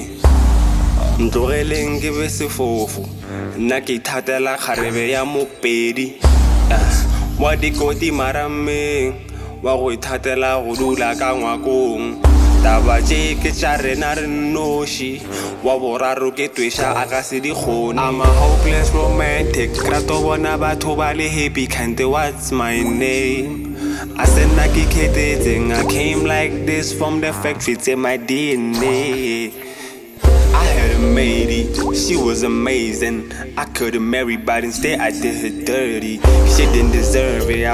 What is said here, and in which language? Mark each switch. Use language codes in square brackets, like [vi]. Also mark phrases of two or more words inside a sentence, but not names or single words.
[nso] Ntlogeleng ke be sefofu, nna ke ithatela kgarebe ya mopedi. Wa dikoti marameng, wa go ithatela go dula ka ngwakong. Taba tše ke tša rena re noši, wa boraro ke twešha a ka se di kgone. [en] I'm a hopeless romantic, [nso] rato bona batho ba le happy, kante [en] what's my name? I said I came like this from the factory to my DNA. I had a matey, she was amazing. I could've married, but instead I did her dirty. She didn't deserve it.